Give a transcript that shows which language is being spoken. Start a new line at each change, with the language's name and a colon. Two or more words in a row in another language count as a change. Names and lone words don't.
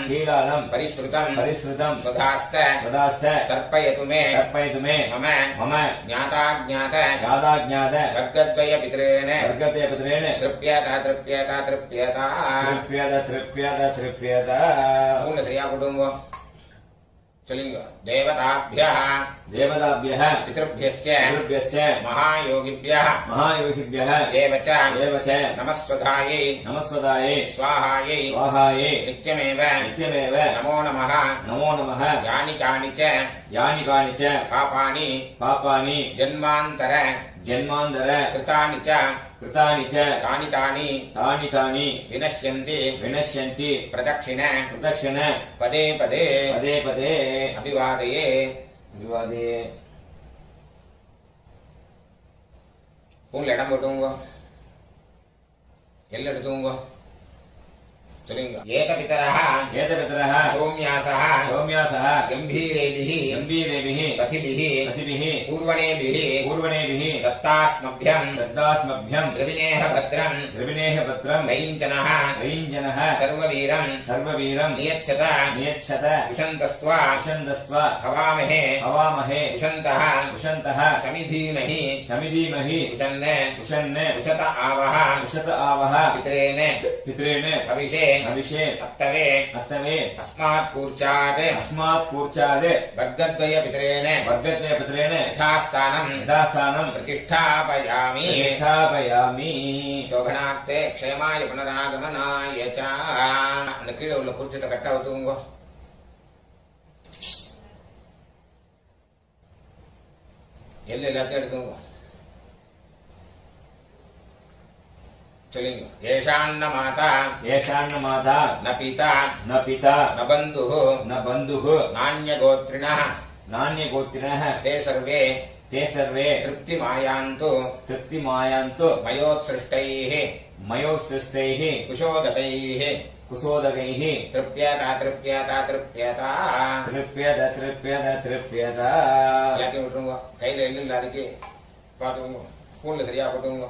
Sanskrit: कीलालम् परिश्रुतम् परिश्रुतम् सुधास्त सदास्थ तर्पयतु मे तर्पयतु मे मम मम ज्ञाताज्ञात ज्ञाताज्ञात वर्गद्वयपितॄन् वर्गद्वयपितॄन् तृप्यत तृप्यत तृप्यत तृप्यत तृप्यत तृप्यत
Tamil: पूर्ण சரியா போடுங்க சொல்லுங்க தேவதாभ्यः
Sanskrit: देवताभ्यः पितृभ्यश्च पितृभ्यश्च महायोगिभ्यः महायोगिभ्यः एव च नमस्वधायै नमस्वधायै स्वाहायै स्वाहायै नित्यमेव नित्यमेव नमो नमः नमो नमः यानि कानि च पापानि जन्मान्तर कृतानि च तानि तानि विनश्यन्ति प्रदक्षिण पदे पदे अभिवादये
Tamil: பூண்ல இடம் போட்டுங்க எல்லாம் எடுத்துங்க சொல்லுங்க
Sanskrit: ये पितरः सौम्यासः गम्भीरेभिः पथिभिः पूर्वीणेभिः दत्तास्मभ्यम् द्रविणेह भद्रम् रैञ्जनः सर्ववीरम् नियच्छत विशन्तस्त्वा हवामहे विशन्तः समिधीमहि उशन् उशत आवः पितॄन् हविषे अत्तवे अस्मात् कूर्चात् वर्गद्वयपितॄन् यथास्थानम् प्रतिष्ठापयामि शोभनार्थे क्षेमाय पुनरागमनाय च
Tamil: அந்த கீழே உள்ள குறிச்சிட்ட கட்ட ஊத்துங்க எல்லாத்தையும் எடுத்துங்க சொல்லுங்க
Sanskrit: ஏஷாन्न माता न पिता न बन्धुः नान्यगोत्रिणः ते सर्वे तृप्तिमायान्तु मयोत्सृष्टैः मयोसृष्टैः कुशोदकैः कुशोदकैः तृप्यत तृप्यत तृप्यत तृप्यत तृप्यत तृप्यत
Tamil: எல்லாத்தையும் விட்டுருங்க. கையில எள்ளு இல்ல, அதுக்கு பார்த்துக்கோங்க. ஸ்பூன்ல சரியா போட்டுங்க.